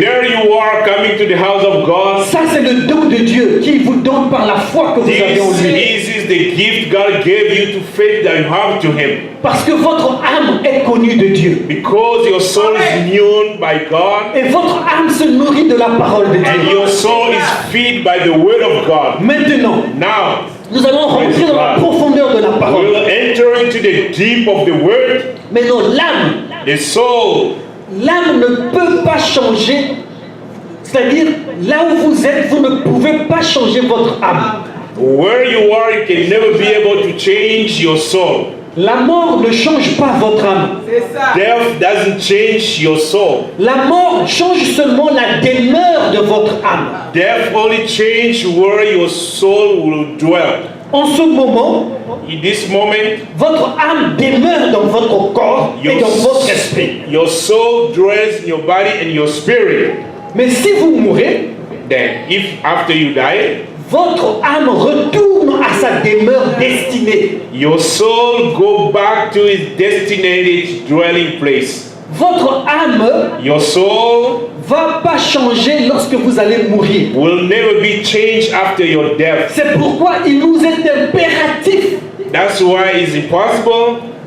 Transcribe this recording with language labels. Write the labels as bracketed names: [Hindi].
[English] there you are coming to the house of God. [French] Ça, c'est le don de Dieu qui vous donne par la foi que vous avez en lui. [English] This is the gift God gave you to faith that you have to Him. [French] Parce que votre âme est connue de Dieu. [English] Because your soul is known by God, [French] Et votre âme se nourrit de la parole de [English] and [French] Dieu. [English] your soul is fed by the word of God. [French] Maintenant, [English] Now, [French] nous allons rentrer dans la profondeur de la parole. [English] we'll enter into the deep of the word. [French] Maintenant, l'âme, [English] The soul, [French] l'âme ne peut pas changer. C'est-à-dire, là où vous êtes, vous ne pouvez pas changer votre âme. [English] where you are, you can never be able to change your soul. [French] La mort ne change pas votre âme. [English] Death doesn't change your soul. [French] La mort change seulement la demeure de votre âme. [English] Death only change where your soul will dwell. [French] En ce moment, [English] In this moment, [French] votre âme demeure dans votre corps et dans votre esprit. [English] your soul dwells in your body and your spirit. [French] Mais si vous mourrez, [English] Then, if after you die, [French] votre âme retourne à sa demeure destinée. [English] your soul go back to its designated dwelling place. [French] Votre âme [English] Your soul [French] va pas changer lorsque vous allez mourir. [English] will never be changed after your death. [French] C'est pourquoi il nous est impératif, [English] That's why it's impossible,